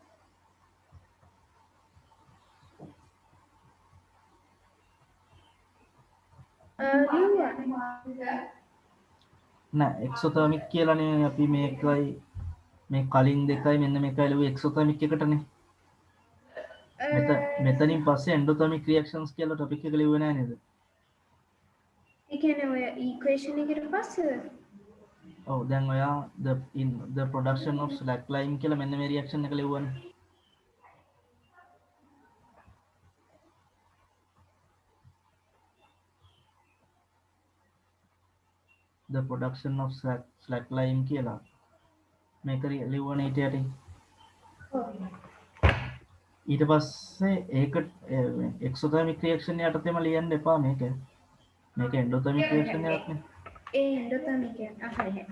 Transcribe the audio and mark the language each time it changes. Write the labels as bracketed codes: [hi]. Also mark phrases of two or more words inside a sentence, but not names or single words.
[si] නෑ exothermic කියලානේ අපි මේකයි මේ කලින් දෙකයි මෙන්න මේකයි ලිව්වේ exothermic එකටනේ මෙතනින් පස්සේ [en] endothermic reactions [si] කියලා topic එක ලිව්වේ නෑ නේද ඒ කියන්නේ ඔය equation එකට පස්සේද ඔව් දැන් ඔයා [en] the production of slack line [si] කියලා මෙන්න මේ reaction එක ලිව්වනේ [en] the production of slack line [si] කියලා මේක ලිව්වනේ ඊට යටින් ඊට පස්සේ ඒක [en] exothermic reaction [si] යටතේම ලියන්න එපා මේක [en] endothermic reaction [si] එකක් නේ ඒ endothermic එක හරි හරි